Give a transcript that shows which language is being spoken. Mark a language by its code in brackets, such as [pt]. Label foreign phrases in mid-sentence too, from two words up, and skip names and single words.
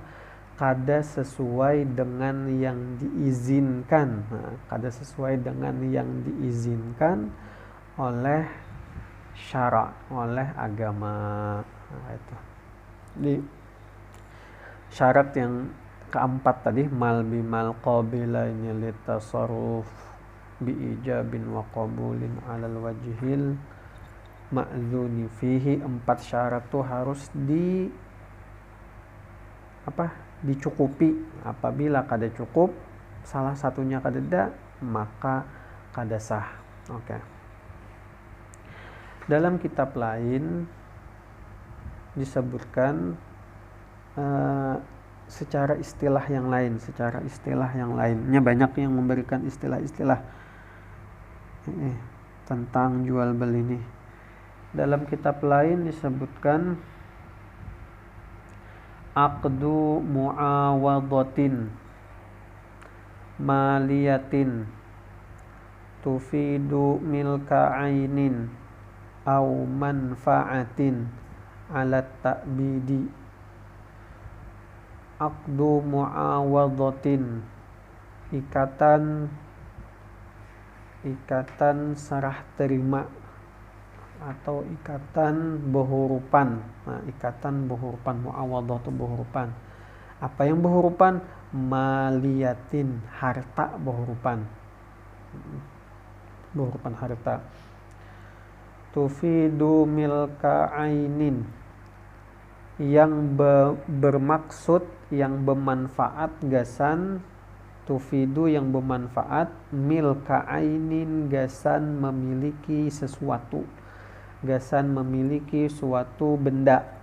[bjn] Kada sesuai dengan yang diizinkan. Nah, kada sesuai dengan yang diizinkan oleh syara, oleh agama. Nah, itu. Jadi syarat yang keempat tadi, [ar] مال بمال قابلين للتصرف بإيجاب وقبول على الوجه المأذون فيه. [bjn] 4 syarat tuh harus dicukupi. Apabila kada cukup, salah satunya kada ada, maka kada sah. Oke. Dalam kitab lain disebutkan secara istilah yang lainnya, banyak yang memberikan istilah-istilah tentang jual beli ini. Dalam kitab lain disebutkan [ar] عقد معاوضة مالية تفيد ملك عين أو منفعة على التأبيد. عقد معاوضة, [bjn] ikatan serah terima atau ikatan behurupan. Nah, ikatan behurupan, muawadah itu behurupan. Apa yang behurupan? Maliyatin, harta behurupan harta. [ar] تفيد ملك عين, [bjn] yang bermaksud, yang bermanfaat, gasan. Tufidu yang bermanfaat, [ar] ملك عين, [bjn] gasan memiliki sesuatu, gasan memiliki suatu benda.